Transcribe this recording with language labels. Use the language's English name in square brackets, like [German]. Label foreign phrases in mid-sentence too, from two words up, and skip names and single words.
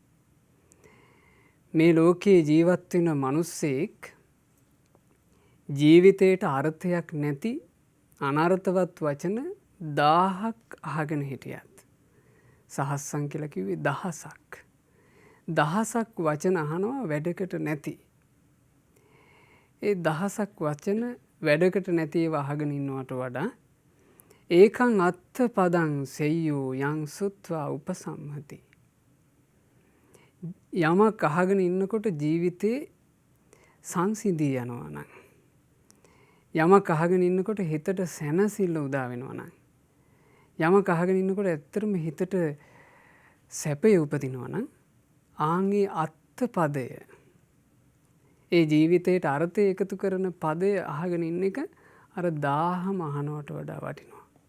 [Sinhala] මේ ලෝකයේ ජීවත් වෙන මිනිස්සෙක් ජීවිතයට අර්ථයක් නැති අනර්ථවත් වචන 1000ක් අහගෙන හිටියත්, සහස්සම් කියලා කිව්වේ දහසක් වචන අහනවා වැඩකට නැති. ඒ දහසක් වචන වැඩකට නැති ඒවා අහගෙන ඉන්නවට වඩා [Pali] ඒකං අත්ථ පදං සෙය්‍යෝ යං සුත්වා උපසම්හති. [Sinhala] යමක් අහගෙන ඉන්නකොට ජීවිතේ සංසිඳී යනවා නම්, යමක් අහගෙන ඉන්නකොට හිතට සැනසෙල්ල උදා වෙනවා නම්, යමක් අහගෙන ඉන්නකොට ඇත්තටම හිතට සැපය උපදිනවා නම්, ආන්ගේ අත්ථ පදය, ඒ ජීවිතයට අර්ථය එකතු කරන පදය අහගෙන ඉන්න එක අර 1000ම අහනවට වඩා වටිනවා.